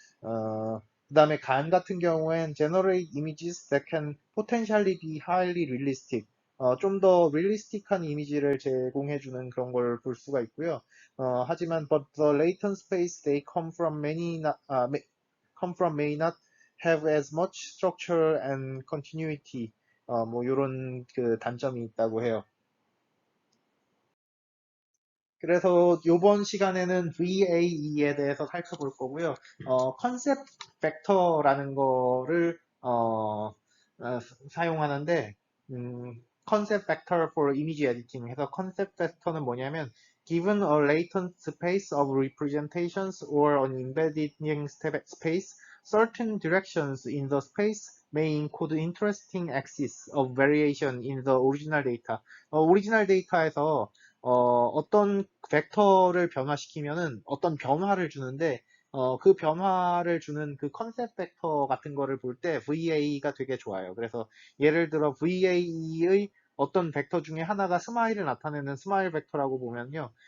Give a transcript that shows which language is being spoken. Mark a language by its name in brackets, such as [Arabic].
[Korean] 그 다음에 간 같은 경우엔 [English] generate images that can potentially be highly realistic. [Korean] 좀 더 릴리스틱한 이미지를 제공해주는 그런 걸 볼 수가 있고요. 하지만 [English] but the latent space they come from may not have as much structure and continuity. [Korean] 뭐 요런 단점이 있다고 해요. 그래서 요번 시간에는 VAE에 대해서 살펴볼 거고요. 컨셉 벡터라는 거를 사용하는데 컨셉 벡터 [English] for image editing [Korean] 해서 컨셉 벡터는 뭐냐면 [English] given a latent space of representations or an embedding space, certain directions in the space may include interesting axes of variation in the original data. [Korean] 오리지널 데이터에서 어떤 벡터를 변화시키면은 어떤 변화를 주는데 그 변화를 주는 그 컨셉 벡터 같은 거를 볼 때 VA가 되게 좋아요. 그래서 예를 들어 VA의 어떤 벡터 중에 하나가 스마일을 나타내는 스마일 벡터라고 보면요.